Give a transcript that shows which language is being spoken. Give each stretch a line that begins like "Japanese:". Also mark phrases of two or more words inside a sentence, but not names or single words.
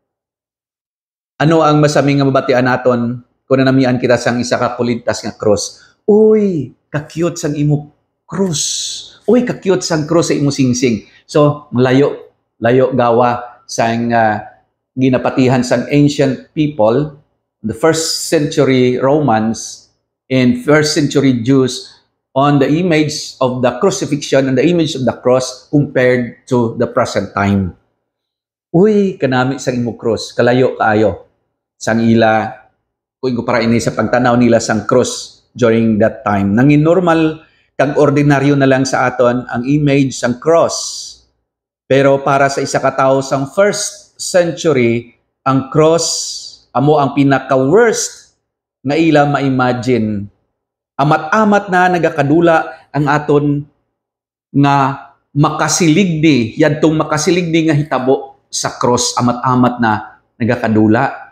Hiligaynon: Ano ang masaming nga mabatian naton kung nanamian kita sang isa ka kulintas nga cross? Uy, ka-cute sang imo cross. Uy, ka-cute sang cross sa imo singsing.
English: So,
Hiligaynon: layo gawa sang ginapatihan sang
English: ancient people, the 1st century Romans and 1st century Jews on the image of the crucifixion and the image of the cross compared to the present time.
Hiligaynon: Uy, kanami sang imo cross, kalayo kaayo sang ila kung para ini sa pagtanaw nila sang cross
English: during that time.
Hiligaynon: Nangin normal kag ordinaryo na lang sa aton ang image sang cross. Pero para sa isa ka tawo sang 1st century, ang cross amo ang pinaka-worst nga ila ma-imagine. Amat-amat na nagakadula ang aton nga makasiligdi, yadtong makasiligdi nga hitabo sa cross, amat-amat na nagakadula.